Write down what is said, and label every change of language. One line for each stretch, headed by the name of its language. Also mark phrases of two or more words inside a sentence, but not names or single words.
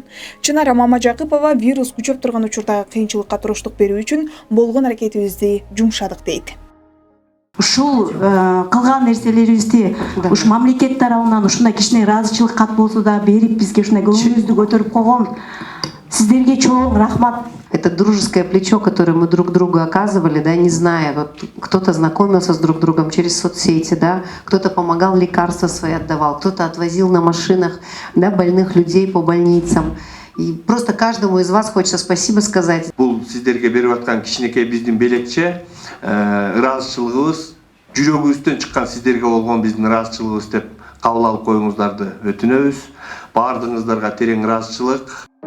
Kyrgyz: Чынара Мамажакыпова вирус күчөп турган учурдагы кыйынчылыкка туруштук берүү үчүн болгон аракетибизди жумшадык дейт. Ушул кылган нерселерибизди уш мамлекет тарабынан ушундай кичине ыраазычылык кат болсо да берип бизге ушундай көңүлүбүздү көтөрүп койгон сиздерге чоң рахмат.
Russian: Это дружеское плечо, которое мы друг другу оказывали, да, не зная, вот кто-то знакомился с друг другом через соцсети, да, кто-то помогал, лекарства свои отдавал, кто-то отвозил на машинах, да, больных людей по больницам. И просто каждому из вас хочется спасибо сказать.
Kyrgyz: Бул сиздерге берип аткан кичинекей биздин белекче ыраазычылыгыбыз, жүрөгүбүздөн чыккан сиздерге болгон биздин ыраазычылыгыбыз деп кабыл алып коюңуздарды өтүнөбүз. Баардыгыңыздарга терең ыраазычылык.